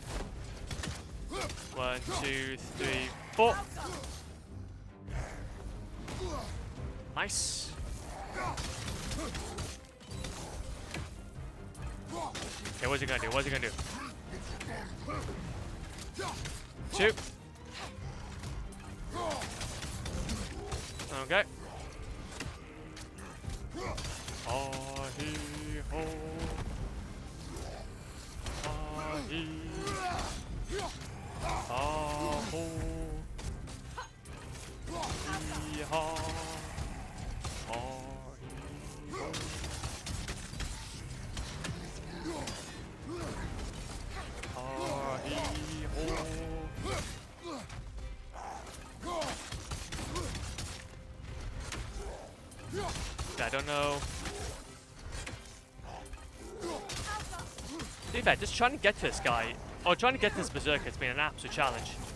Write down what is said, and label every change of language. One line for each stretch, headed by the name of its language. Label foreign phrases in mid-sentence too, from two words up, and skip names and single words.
English: One, 2, 3, 4. Nice. Okay, what's he gonna do? What's he gonna do? Shoot. Okay. Ah hee ho. Ah hee. Ah ho. Hee ha. Ah hee ho. Ah hee ho. I don't know. To be fair, just trying to get to this guy, or trying to get to this berserker, has been an absolute challenge.